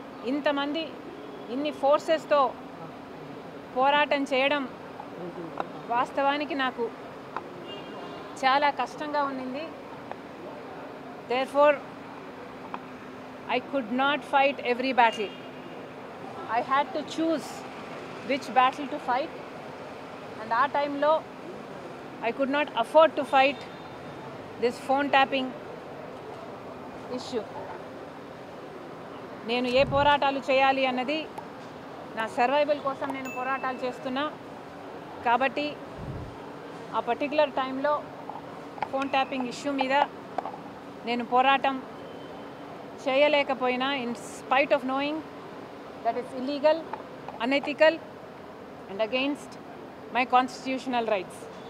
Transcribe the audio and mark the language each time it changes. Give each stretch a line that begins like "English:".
Telugu: ఇంతమంది ఇన్ని ఫోర్సెస్తో పోరాటం చేయడం వాస్తవానికి నాకు చాలా కష్టంగా ఉండింది.
English: Therefore, I could not fight every battle. I had to choose which battle to fight, and at time lo I could not afford to fight this phone tapping issue.
Telugu: నేను ఏ పోరాటాలు చేయాలి అన్నది నా సర్వైవల్ కోసం నేను పోరాటాలు చేస్తున్నా. కాబట్టి ఆ పర్టికులర్ టైంలో ఫోన్ ట్యాపింగ్ ఇష్యూ మీద నేను పోరాటం చేయలేకపోయినా,
English: In spite of knowing that it's illegal, unethical and against my constitutional rights.